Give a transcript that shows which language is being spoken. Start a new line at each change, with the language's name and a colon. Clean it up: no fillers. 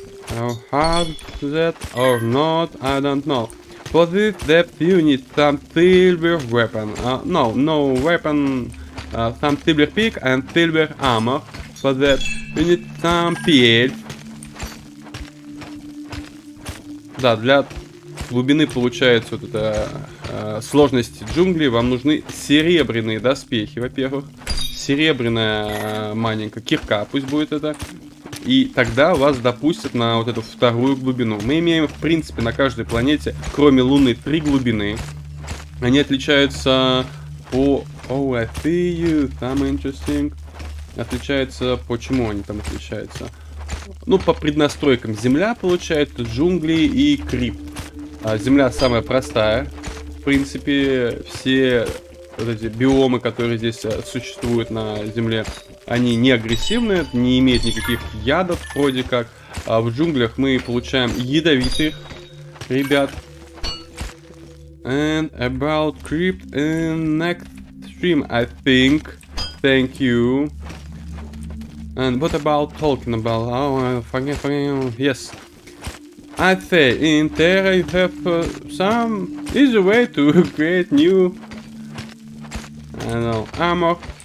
English: How hard that or not, I don't know. For this depth you need some silver weapon. No weapon, some silver pick and silver armor. For that you need some PL.
Russian: Да, для глубины получается вот это сложности джунглей. Вам нужны серебряные доспехи, во-первых. Серебряная маленькая кирка, пусть будет это. И тогда вас допустят на вот эту вторую глубину. Мы имеем, в принципе, на каждой планете, кроме Луны, 3 глубины. Они отличаются по...
English: Oh, I see you. Some interesting.
Russian: Отличаются... Почему они там отличаются? Ну, по преднастройкам. Земля, получается, джунгли и крипт. Земля самая простая. В принципе, все вот эти биомы, которые здесь существуют на Земле, они не агрессивные, не имеют никаких ядов, вроде как. А в джунглях мы получаем ядовитых ребят.
English: And about crypt in next stream, I think. Thank you. And what about talking about? Oh, forget. Yes. I say in Terra you have some easy way to create new, I don't know, armor.